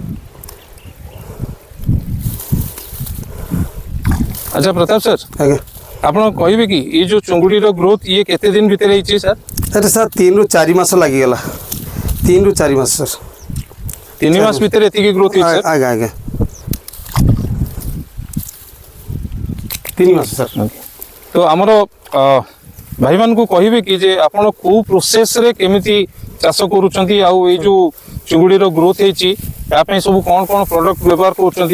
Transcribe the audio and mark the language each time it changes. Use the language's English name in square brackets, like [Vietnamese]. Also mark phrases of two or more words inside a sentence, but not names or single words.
[Odia] अच्छा प्रताप सर ଆପଣ କହିବେ କି [Hindi] ये जो [Odia] ଚୁଙ୍ଗୁଡିର ଗ୍ରୋଥ ये କେତେ दिन ଭିତରେ ହେଇଛି ସାର୍? ଏଟା ସାର୍ 3 ରୁ 4 ମାସ ଲାଗିଗଲା, 3 ରୁ 4 ମାସ ସାର୍, 3 ମାସ ଭିତରେ ଏତିକି ଗ୍ରୋଥ ହେଇଛି ସାର୍? ଆଜ୍ଞା ଆଜ୍ଞା 3 ମାସ ସାର୍। ତ ଆମର ଭାଇମାନଙ୍କୁ କହିବେ କି ଯେ ଆପଣ କୋଉ ପ୍ରୋସେସରେ କେମିତି ଚାଷ କରୁଛନ୍ତି ଆଉ ଏଇ ଯୋଉ ଚୁଙ୍ଗୁଡିର ଗ୍ରୋଥ ହେଇଛି ତା ପାଇଁ ସବୁ କଣ କଣ ପ୍ରଡକ୍ଟ ବ୍ୟବହାର କରୁଛନ୍ତି?